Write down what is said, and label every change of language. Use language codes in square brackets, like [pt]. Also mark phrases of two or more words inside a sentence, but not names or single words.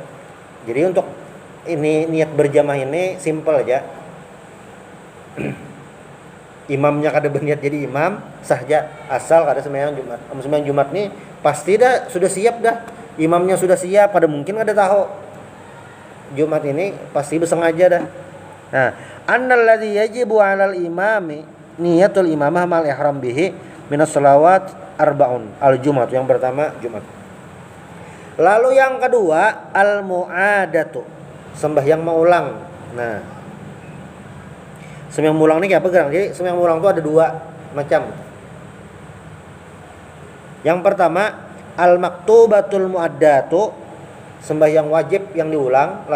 [bjn] Jadi untuk ini niat berjamaah ini simple aja. Imamnya kada berniat jadi imam, sah aja. Asal kada sembahyang Jumat. Sembahyang Jumat nih pasti dah sudah siap dah. Imamnya sudah siap, kada mungkin kada tahu. Jumat ini pasti bersengaja dah. Nah, [ar] أن الذي يجب على الإمام نية الإمامة مع الإحرام به من الصلوات أربع. [bjn] Al-Jumat yang pertama Jumat. Lalu yang kedua al-mu'adatu, sembahyang mengulang. Nah, sembahyang mengulang ini kayak apa gerang? Jadi sembahyang mengulang itu ada 2 macam. Yang pertama [ar] المكتوبة المعادة, [bjn] sembahyang wajib yang diulang.